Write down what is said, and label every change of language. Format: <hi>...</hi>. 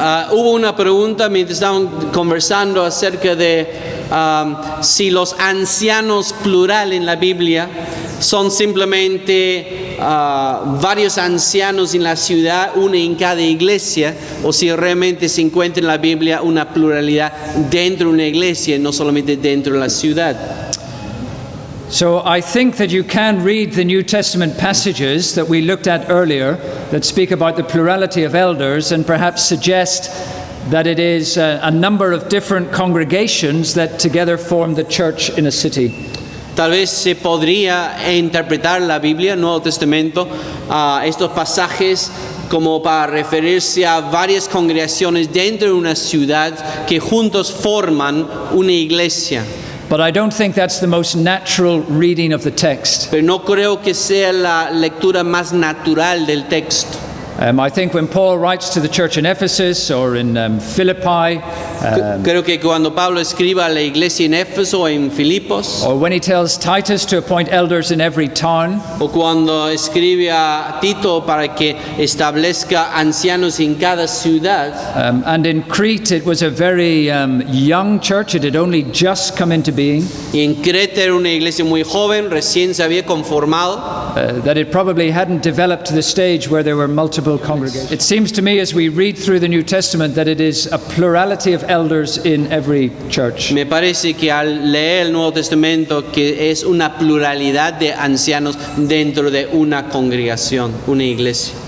<es>Hubo una pregunta mientras estaban conversando acerca de si los ancianos plural en la Biblia son simplemente varios ancianos en la ciudad, uno en cada iglesia, o si realmente se encuentra en la Biblia una pluralidad dentro de una iglesia, no solamente dentro de la ciudad.</es> <en>So I think that you can read the New Testament passages that we looked at earlier that speak about the plurality of elders and perhaps suggest that it is a number of different congregations that together form the church in a city.</en> <es>Tal vez se podría interpretar la Biblia, el Nuevo Testamento, estos pasajes como para referirse a varias congregaciones dentro de una ciudad que juntos forman una iglesia.</es> <en>But I don't think that's the most natural reading of the text.</en> <es>Pero no creo que sea la lectura más natural del texto.</es> <en>I think when Paul writes to the church in Ephesus or in Philippi,</en> <es>creo que cuando Pablo escriba a la iglesia en Éfeso o en Filipos,</es> <en>or when he tells Titus to appoint elders in every town,</en> <es>o cuando escribe a Tito para que establezca ancianos en cada ciudad,</es> <en>and in Crete it was a very young church, it had only just come into being,</en> <es>y en Creta era una iglesia muy joven, recién se había conformado,</es> <en>that it probably hadn't developed to the stage where there were multiple congregations. It seems to me as we read through the New Testament that it is a plurality of elders in every church.</en> <es>Me parece que al leer el Nuevo Testamento que es una pluralidad de ancianos dentro de una congregación, una iglesia.</es>